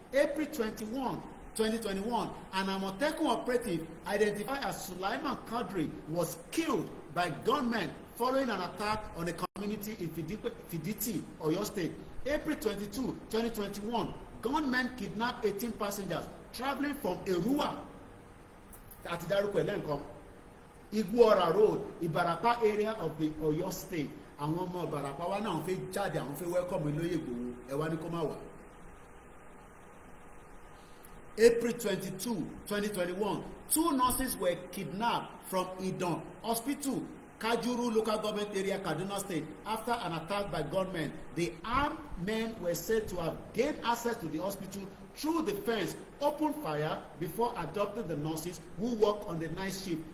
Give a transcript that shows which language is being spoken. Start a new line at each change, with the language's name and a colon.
English: April 21, 2021, an Amotekun operative identified as Sulaiman Kadri was killed by gunmen following an attack on a community in Fiditi, Oyo State. April 22, 2021, gunmen kidnapped 18 passengers traveling from Erua, Igboho Road, Ibarapa area of the Oyo State.
Yoruba: Àwọn ọmọ Ìbàràpá wa náà fẹ́ jáde, àwọn fẹ́ welcome Oloye Igboho, ẹ wá ní kó má wá.
English: April 22, 2021, 2 nurses were kidnapped from Idan Hospital, Kajuru local government area, Kaduna State, after an attack by gunmen. The armed men were said to have gained access to the hospital through the fence, opened fire before adopting the nurses who worked on the night shift.